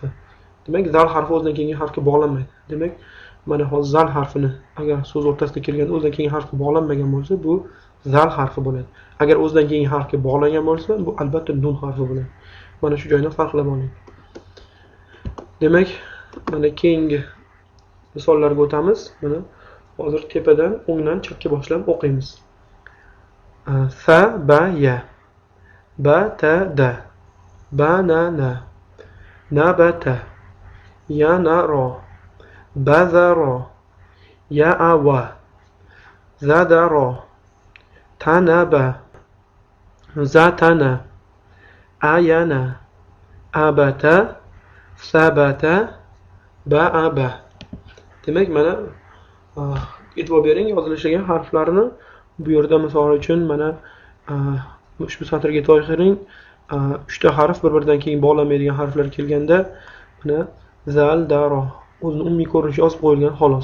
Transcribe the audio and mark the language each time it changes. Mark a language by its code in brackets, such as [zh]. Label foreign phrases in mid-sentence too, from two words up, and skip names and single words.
[uz] Demak, zal harfi o'zidan keyingi harfga bog'lanmaydi. Demak, mana hozir zal harfini agar so'z o'rtasida kelganda o'zidan keyingi harfga bog'lanmagan bo'lsa, bu zal harfi bo'ladi. Agar o'zidan keyingi harfga bog'langan bo'lsa, bu albatta nun harfi bo'ladi. Mana shu joyni farqlab oling. Demak, mana keyingi misollarga o'tamiz. Mana hozir tepadan o'ngdan chapga boshlab o'qiymiz. Sa ba ya, ba ta da, banana, nabata, yanara, bazara, ya'awa, zadara, tanaba, zatana, ayana, abata, sabata, ba'aba. Demak, mana e'tibor bering, yozilishiga harflarni bu yerda misol uchun mana ushbu satrga e'tibor bering, 3 ta harf bir-biridan keyin bog'lanmaydigan harflar kelganda, mana zal, daro o'zining umumiy ko'rinishi yozib qo'yilgan xolos.